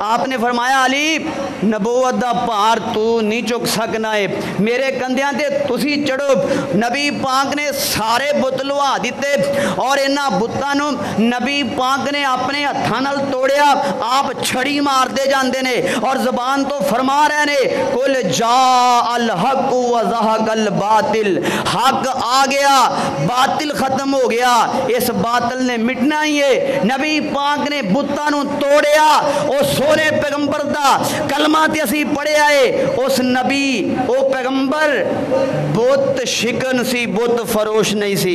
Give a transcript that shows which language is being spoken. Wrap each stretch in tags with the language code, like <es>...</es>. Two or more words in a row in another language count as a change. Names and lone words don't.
<pa>آپ نے فرمایا علی نبوت دا بھار توں نہیں چک سکنا ہے، میرے کندھیاں تے تسی چڑھو. نبی پاک نے سارے بت لہا دتے اور انہاں بتاں نوں نبی پاک نے اپنے ہتھاں نال توڑیا. آپ چھڑی مارتے جاندے نے اور زبان تو فرما رہے نے</pa> <ar>قل جاء الحق وزهق الباطل,</ar> <pa>حق آ گیا باطل ختم ہو گیا، اس باطل نے مٹنا ای ہے. نبی پاک نے بتاں نوں توڑیا۔ اور سونے پیغمبر دا کلمہ تے اسیں پڑھیا ہے، اس نبی او پیغمبر بت شکن سی، بت فروش نہیں سی.</pa>